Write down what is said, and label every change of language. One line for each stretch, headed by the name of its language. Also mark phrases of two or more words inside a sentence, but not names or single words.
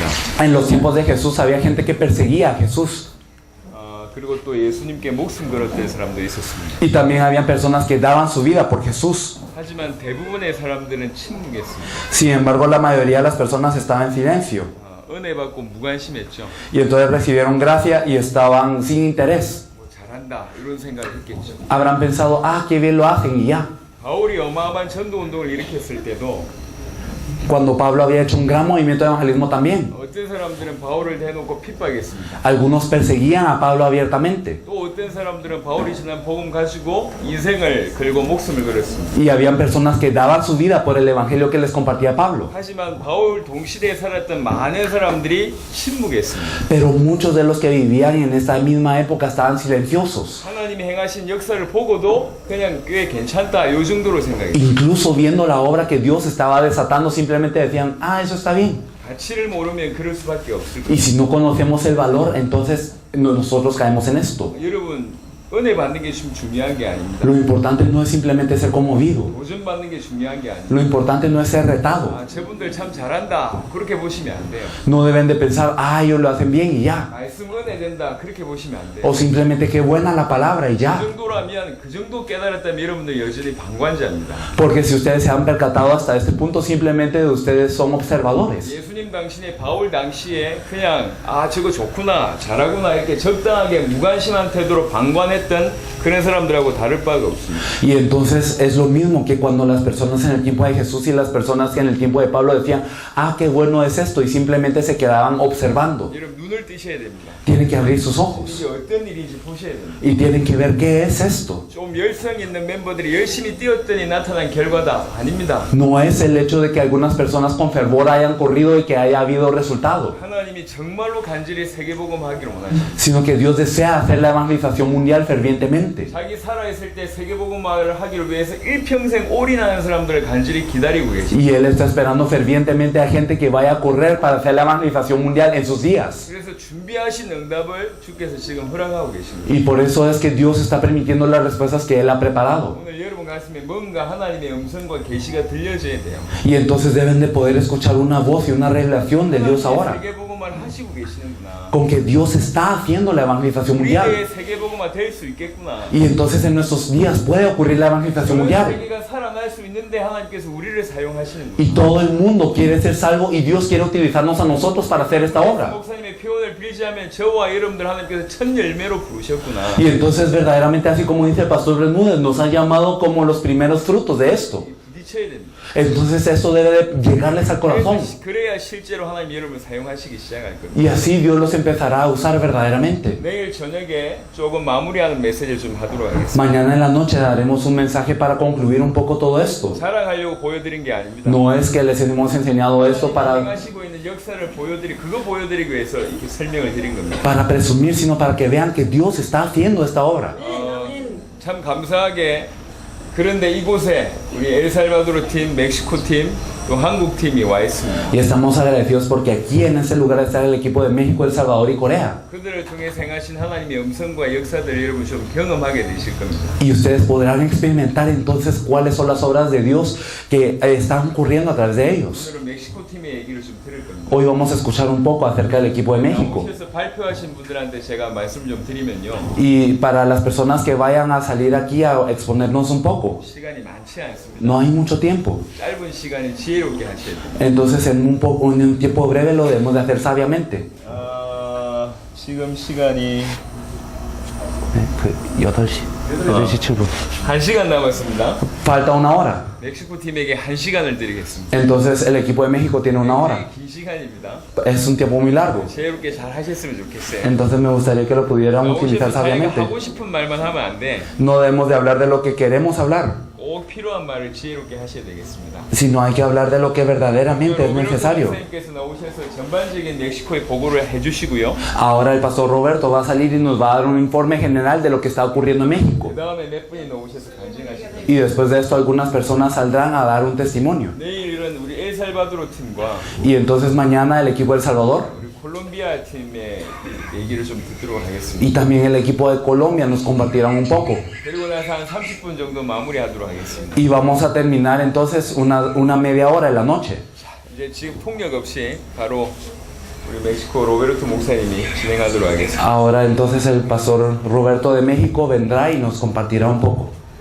Spanish: En los tiempos de Jesús había gente que perseguía a Jesús.
Korean: 그리고 또 예수님께 목숨 걸었던 사람들이 있었습니다.
Spanish: Y también habían personas que daban su vida por Jesús.
Korean: 하지만 대부분의 사람들은 침묵했습니다.
Spanish: Sin embargo, la mayoría de las personas estaban en silencio.
Korean: 은혜 받고 무관심했죠.
Spanish: Y entonces recibieron gracia y estaban sin interés.
Korean: 잘한다 잘한다 이런 생각을 했겠죠.
Spanish: Habrán pensado, ah, qué bien lo hacen y ya.
Korean: 바울이 어마어마한 전도 운동을 일으켰을 때도
Spanish: Cuando Pablo había hecho un gran movimiento de evangelismo también,
Korean: 어떤 사람들은 바울을 대놓고 핍박했습니다.
Spanish: algunos perseguían a Pablo abiertamente.
Korean: 또 어떤 사람들은 바울이 전한 복음 가지고 인생을 걸고 목숨을 걸었습니다.
Spanish: Y habían personas que daban su vida por el evangelio que les compartía Pablo.
Korean: 하지만 바울 동시대에 살았던 많은 사람들이 침묵했습니다.
Spanish: Pero muchos de los que vivían en esta misma época estaban silenciosos.
Korean: 하나님이 행하신 역사를 보고도 그냥 꽤 괜찮다 요 정도로 생각했어요.
Spanish: Incluso viendo la obra que Dios estaba desatando, simplemente decían, ah, eso está bien.
Korean: 가치를 모르면 그럴 수밖에 없을
Spanish: Y
Korean: 거예요.
Spanish: si no conocemos el valor, entonces nosotros caemos en esto.
Korean: 여러분 은혜 받는 게 좀 중요한 게 아닙니다.
Spanish: Lo importante no es simplemente ser conmovido.
Korean: 도전 받는 게 중요한 게 아닙니다.
Spanish: Lo importante no es ser retado.
Korean: 아, 저분들 참 잘한다 그렇게 보시면 안 돼요.
Spanish: No deben de pensar, ah, ellos lo hacen bien y ya.
Korean: 말씀 은혜 된다 그렇게 보시면 안 돼요.
Spanish: O simplemente qué buena la palabra y
Korean: 그
Spanish: ya.
Korean: 정도라면 그 정도 깨달았다면 여러분들 여전히 방관자입니다.
Spanish: Porque si ustedes se han percatado hasta este punto, simplemente ustedes son observadores.
Korean: 예수님 당신에 바울 당시에 그냥 아 저거 좋구나 잘하구나 이렇게 적당하게 무관심한 태도로 방관했던 그런 사람들하고 다를 바가 없습니다.
Spanish: Y entonces es lo mismo que cuando las personas en el tiempo de Jesús y las personas que en el tiempo de Pablo decían, ah, qué bueno es esto, y simplemente se quedaban observando.
Korean: 여러분 눈을 뜨셔야 됩니다.
Spanish: Tienen que abrir sus ojos
Korean: 이게 어떤 일인지 보셔야 됩니다.
Spanish: y tienen que ver qué es esto.
Korean: 좀 열성 있는 멤버들이 열심히 뛰었더니 나타난 결과다 아닙니다.
Spanish: No es el hecho de que algunas personas con fervor hayan corrido y que haya habido resultado,
Korean: 하나님이 정말로 간절히 세계복음 하기를 원하십니다.
Spanish: sino que Dios desea hacer la evangelización mundial fervientemente.
Korean: 자기 살아있을 때 세계복음화를 하기를 위해서 일평생 올인하는 사람들을 간절히 기다리고 계십니다.
Spanish: Y Él está esperando fervientemente a gente que vaya a correr para hacer la evangelización mundial en sus días.
Korean: 그래서 준비하신 응답을 주께서 지금 허락하고 계십니다.
Spanish: Y por eso es que Dios está permitiendo las respuestas que Él ha preparado.
Korean: 오늘 여러분 가슴에 뭔가 하나님의 음성과 계시가 들려져야 돼요.
Spanish: Y entonces deben de poder escuchar una voz y una revelación de Dios ahora.
Korean: 세계복음화를 하시고 계시는구나.
Spanish: Con que Dios está haciendo la evangelización mundial.
Korean: 우리의 세계복음화 될 수 있겠구나.
Spanish: Y entonces en nuestros días puede ocurrir la evangelización
Korean: 그런
Spanish: mundial.
Korean: 세계가 살아날 수 있는데 하나님께서 우리를 사용하시는
Spanish: Y
Korean: 거예요.
Spanish: todo el mundo quiere ser salvo y Dios quiere utilizarnos a nosotros para hacer esta obra.
Korean: 목사님의 표현을 빌자면 저와 여러분들 하나님께서 첫 열매로 부르셨구나.
Spanish: Y entonces verdaderamente así como dice el pastor Bermúdez, nos ha llamado como los primeros frutos de esto.
Korean: 부딪혀야 됩니다.
Spanish: Entonces eso debe de llegarles al corazón.
Korean: 그래야 실제로 하나님 여러분을 사용하시기 시작할 겁니다.
Spanish: Y así Dios los empezará a usar verdaderamente.
Korean: 내일 저녁에 조금 마무리하는 메시지를 좀 하도록 하겠습니다.
Spanish: Mañana en la noche daremos un mensaje para concluir un poco todo esto.
Korean: 자랑하려고 보여드린 게 아닙니다.
Spanish: No es que les hemos enseñado esto
Korean: 하시고 있는 역사를 그거 보여드리기 위해서 이렇게 설명을 드린 겁니다.
Spanish: para presumir, sino para que vean que Dios está haciendo esta obra.
Korean: 참 감사하게 그런데 이곳에 우리 엘살바도르 팀, 멕시코 팀, 또 한국 팀이 와 있습니다.
Spanish: Y estamos agradecidos porque aquí en este lugar está el equipo de México, El Salvador y Corea.
Korean: 그들을 통해 행하신 하나님의 음성과 역사들을 여러분 좀 경험하게 되실 겁니다.
Spanish: Y ustedes podrán experimentar entonces cuáles son las obras de Dios que están ocurriendo a través de ellos.
Korean: 오늘은 멕시코 팀의 얘기를 좀 들을 겁니다.
Spanish: Hoy vamos a escuchar un poco acerca del equipo de México.
Korean: 오셔서 발표하신 분들한테 제가 말씀 좀 드리면요.
Spanish: Y para las personas que vayan a salir aquí a exponernos un poco,
Korean: 시간이 많지 않습니다.
Spanish: no hay mucho tiempo.
Korean: 짧은 시간에 지혜롭게 하셔야 됩니다.
Spanish: Entonces en un tiempo breve lo debemos de hacer sabiamente.
Korean: 지금 시간이 8시 7분. 1시간 남았습니다.
Spanish: Falta una hora.
Korean: 멕시코 팀에게 1시간을 드리겠습니다.
Spanish: Entonces el equipo de México tiene una hora.
Korean: 긴 시간입니다.
Spanish: Es un tiempo muy largo.
Korean: 지혜롭게 잘 하셨으면 좋겠어요.
Spanish: Entonces me gustaría que lo pudieran utilizar
Korean: 오셔서 자기가
Spanish: sabiamente.
Korean: 하고 싶은 말만 하면 안 돼.
Spanish: No debemos de hablar de lo que queremos hablar,
Korean: 꼭 필요한 말을 지혜롭게 하셔야 되겠습니다.
Spanish: sino hay que hablar de lo que verdaderamente es necesario.
Korean: 선생님께서 나오셔서 전반적인 멕시코의 보고를 해주시고요.
Spanish: Ahora el pastor Roberto va a salir y nos va a dar un informe general de lo que está ocurriendo en México.
Korean: 그 다음에 몇 분이 나오셔서 간증하실 겁니다.
Spanish: Y después de esto algunas personas saldrán a dar un testimonio.
Korean: 내일은 우리 엘살바도르 팀과
Spanish: Y entonces mañana el equipo de El Salvador
Korean: 우리 콜롬비아 팀의 얘기를 좀 듣도록 하겠습니다.
Spanish: y también el equipo de Colombia nos compartirán un poco.
Korean: 그리고 나서 한 30분 정도 마무리하도록 하겠습니다.
Spanish: Y vamos a terminar entonces una media hora en la noche.
Korean: 이제 지금 폭력 없이 바로 우리 멕시코 로베르토 목사님이 진행하도록 하겠습니다.
Spanish: Ahora entonces el pastor Roberto de México vendrá y nos compartirá un poco.